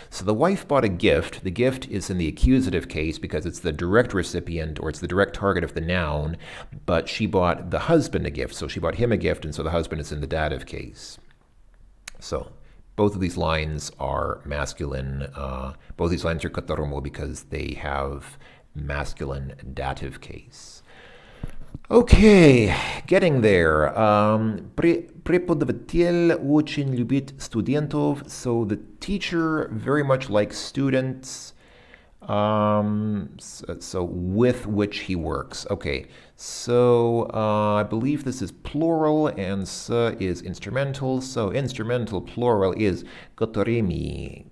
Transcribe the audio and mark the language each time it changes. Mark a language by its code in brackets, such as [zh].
[en] So the wife bought a gift. The gift is in the accusative case because it's the direct recipient or it's the direct target of the noun, but she bought the husband a gift. So she bought him a gift, and so the husband is in the dative case. So both of these lines are masculine. Both these lines are которому because they have masculine dative case. Okay, getting there. [ru] Преподаватель очень любит студентов. [en] So the teacher very much likes students. So with which he works. Okay, so I believe this is plural and s is instrumental. So instrumental plural is которыми.